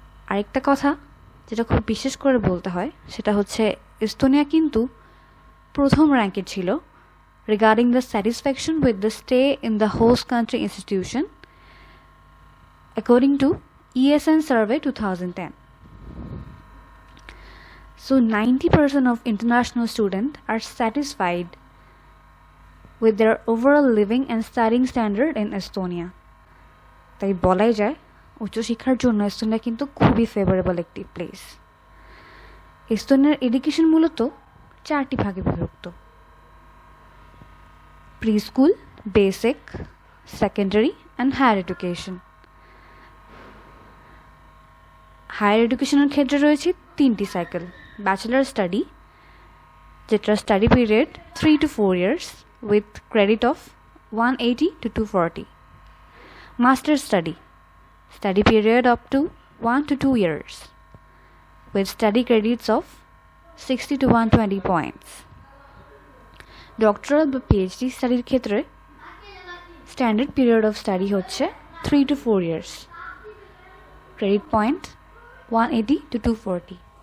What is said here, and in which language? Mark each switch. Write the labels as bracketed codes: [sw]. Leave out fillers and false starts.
[bn] আরেকটা কথা যেটা খুব বিশেষ করে বলতে হয় সেটা হচ্ছে এস্তোনিয়া কিন্তু প্রথম র্যাঙ্কে ছিল [en] Regarding the satisfaction with the stay in the host country institution according to ESN survey 2010. So 90% of international students are satisfied with their overall living and studying standard in Estonia. [bn] তাই বলাই যায় উচ্চশিক্ষার জন্য Estonia কিন্তু খুবই favourable একটি place. এস্তোনিয়ার education মূলত 4টি ভাগে বিভক্ত: pre school, basic, secondary and higher education. Higher এডুকেশনের ক্ষেত্রে রয়েছে 3টি সাইকেল: ব্যাচেলার স্টাডি, যেটা study period [en] 3 to 4 years with credit of 180 to 240. Master study period up to 1 to 2 years with study credits of 60 to 120 points. [bn] Doctoral বা PhD স্টাডির ক্ষেত্রে standard period of study হচ্ছে 3 to 4 years, credit point 180 to 240.